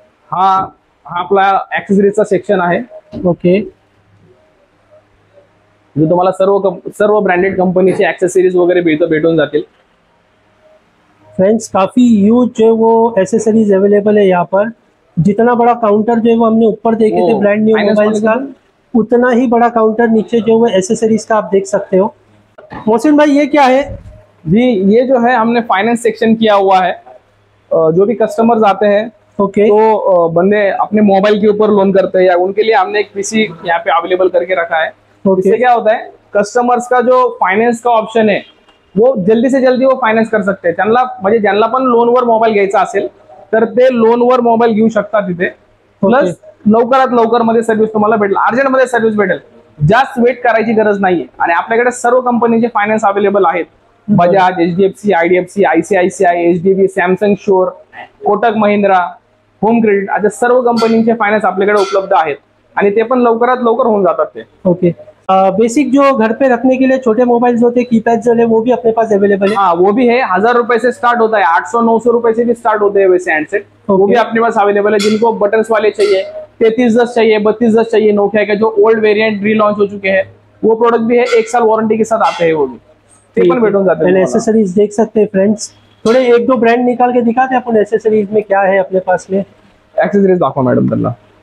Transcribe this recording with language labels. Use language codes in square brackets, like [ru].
[mr] हा आपला ऍक्सेसरीजचा सेक्शन आहे। [en] okay, [mr] जो तुम्हाला सर्व ब्रँडेड कंपनीचे ऍक्सेसरीज वगैरे भेटून जातील। [hi] फ्रेंड्स काफी यूज जो है वो एसेसरीज अवेलेबल है यहाँ पर। जितना बड़ा काउंटर जो है वो हमने ऊपर देखे थे ब्रांड न्यू मोबाइल्स का, उतना ही बड़ा काउंटर नीचे जो है एसेसरीज का आप देख सकते हो। मोहसिन भाई ये क्या है? जी, ये जो है हमने फाइनेंस सेक्शन किया हुआ है। जो भी कस्टमर्स आते हैं, [en] okay, [hi] तो बंदे अपने मोबाइल के ऊपर लोन करते हैं, या उनके लिए हमने एक पीसी यहाँ पे अवेलेबल करके रखा है। इससे क्या होता है, कस्टमर्स का जो फाइनेंस का ऑप्शन है वो जल्दी से जल्दी वो फायनान्स कर सकते हैं। [mr] त्यांना म्हणजे ज्यांना पण लोनवर मोबाईल घ्यायचा असेल तर ते लोनवर मोबाईल घेऊ शकतात तिथे। प्लस लवकरात लवकर मध्ये सर्व्हिस तुम्हाला भेटेल, अर्जंट मध्ये सर्व्हिस भेटेल, जास्त वेट करायची गरज नाहीये। आणि आपल्याकडे सर्व कंपनीचे फायनान्स अवेलेबल आहेत, Bajaj, HDFC, IDFC, ICICI, HDB, Samsung sure, Kotak Mahindra, home credit, अशा सर्व कंपनीचे फायनान्स आपल्याकडे उपलब्ध आहेत आणि ते पण लवकरात लवकर होऊन जातात ते। [hi] ओके, बेसिक जो घर पे रखने के लिए छोटे मोबाइल होते हैं, कीपैड जो है वो भी अपने पास अवेलेबल है। हाँ, वो भी है, 1000 रुपए से स्टार्ट होता है, 800-900 रुपए से भी स्टार्ट होते हैं वैसे हैंडसेट, वो भी अपने पास अवेलेबल है। जिनको बटन्स वाले चाहिए, 3310 चाहिए, 3210 चाहिए, नोकिया के जो ओल्ड वेरिएंट रीलॉन्च हो चुके हैं वो प्रोडक्ट भी है, 1 साल वारंटी के साथ आते हैं, वो भी [mr] ते पण भेटून जाते [hi] हैं। एसेसरीज देख सकते हैं फ्रेंड्स, थोड़े 1-2 ब्रांड निकाल के दिखाते हैं अपन एसेसरीज में क्या है अपने पास में। [mr] एक्सेसरीज दाखवा मॅडम त्यांना,